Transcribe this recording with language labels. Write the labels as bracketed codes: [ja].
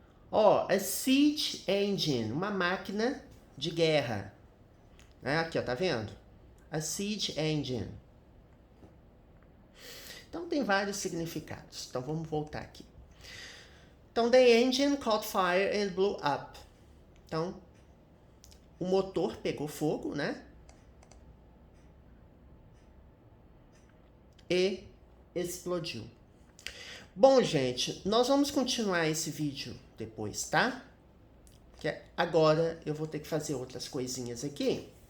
[pt] Ó, a siege engine, uma máquina de guerra. Aqui, ó, tá vendo? [en] A siege engine. [pt] Então tem vários significados. Então vamos voltar aqui. [en] Então, the engine caught fire and blew up. [pt] Então, o motor pegou fogo, né? E explodiu. Bom, gente, nós vamos continuar esse vídeo depois, tá? Que agora eu vou ter que fazer outras coisinhas aqui.